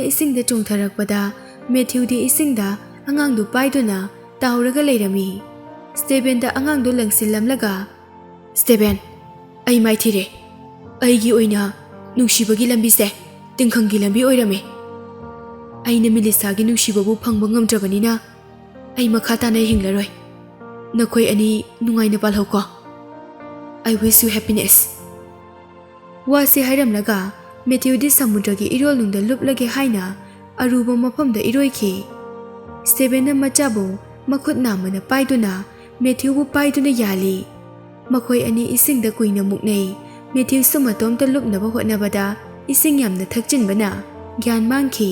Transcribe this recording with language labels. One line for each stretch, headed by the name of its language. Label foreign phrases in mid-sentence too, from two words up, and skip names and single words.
Manipuri: ꯏꯁꯤꯡꯗ ꯆꯣꯡꯊꯔꯛꯄꯗ ꯃꯦꯊ꯭ꯌꯨꯗꯤ ꯏꯁꯤꯡꯗ ꯑꯉꯥꯡꯗꯨ ꯄꯥꯏꯗꯨꯅ ꯇꯥꯎꯔꯒ ꯂꯩꯔꯝꯃꯤ ꯁ꯭ꯇꯦꯕꯦꯟꯗ ꯑꯉꯥꯡꯗꯨ ꯂꯪꯁꯤꯜꯂꯝꯂꯒ ꯁ꯭ꯇꯦꯕꯦꯟ ꯑꯩ ꯃꯥꯏꯊꯤꯔꯦ ꯑꯩꯒꯤ ꯑꯣꯏꯅ ꯅꯨꯡꯁꯤꯕꯒꯤ ꯂꯝꯕꯤꯁꯦ ꯇꯤꯡꯈꯪꯒꯤ ꯂꯝꯕꯤ ꯑꯣꯏꯔꯝꯃꯤ ꯑꯩꯅ ꯃꯤꯂꯤꯁꯥꯒꯤ ꯅꯨꯡꯁꯤꯕꯕꯨ ꯐꯪꯕ ꯉꯝꯗ꯭ꯔꯕꯅꯤꯅ ꯑꯩ ꯃꯈꯥ ꯇꯥꯅ ꯍꯤꯡꯂꯔꯣꯏ ꯅꯈꯣꯏ ꯑꯅꯤ ꯅꯨꯡꯉꯥꯏꯅ ꯄꯥꯜꯍꯧꯀꯣ
English: I wish you happiness
Manipuri: ꯋꯥꯁꯤ ꯍꯥꯏꯔꯝꯂꯒ ꯃꯦꯊ꯭ꯌꯨꯗꯤ ꯁꯃꯨꯗ꯭ꯔꯒꯤ ꯏꯔꯣꯜꯅꯨꯡꯗ ꯂꯨꯞꯂꯒꯦ ꯍꯥꯏꯅ ꯑꯔꯨꯕ ꯃꯐꯝꯗ ꯏꯔꯣꯏꯈꯤ ꯁ꯭ꯇꯦꯕꯦꯟꯅ ꯃꯆꯥꯕꯨ ꯃꯈꯨꯠ ꯅꯥꯝꯃꯅ ꯄꯥꯏꯗꯨꯅ ꯃꯦꯊ꯭ꯌꯨꯕꯨ ꯄꯥꯏꯗꯨꯅ ꯌꯥꯜꯂꯤ ꯃꯈꯣꯏ ꯑꯅꯤ ꯏꯁꯤꯡꯗ ꯀꯨꯏꯅ ꯃꯨꯛꯅꯩ ꯃꯦꯊ꯭ꯌꯨꯁꯨ ꯃꯇꯣꯝꯇ ꯂꯨꯞꯅꯕ ꯍꯣꯠꯅꯕꯗ ꯏꯁꯤꯡ ꯌꯥꯝꯅ ꯊꯛꯆꯤꯟꯕꯅ ꯒ꯭ꯌꯥꯟ ꯃꯥꯡꯈꯤ